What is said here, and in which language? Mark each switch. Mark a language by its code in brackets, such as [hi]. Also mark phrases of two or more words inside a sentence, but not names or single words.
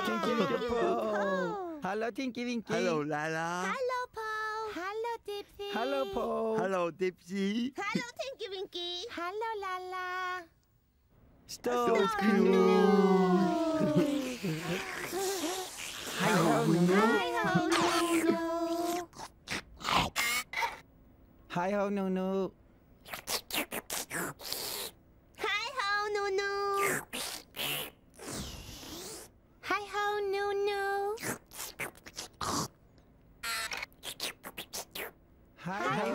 [da] Tinky Winky og Pó. Hallo, Tinky Winky. Hallo, Lalla. Hallo, Pó. Hallo, Dipsy. Hallo, Pó. Hallo, Dipsy. Hallo, Tinky Winky. Hallo, Lalla. Stålsknut. Hej, ho, Nunu. Hej ho, Nunu. Hej, ho, Nunu. Hej ho, Nunu. Hej, Hej ho,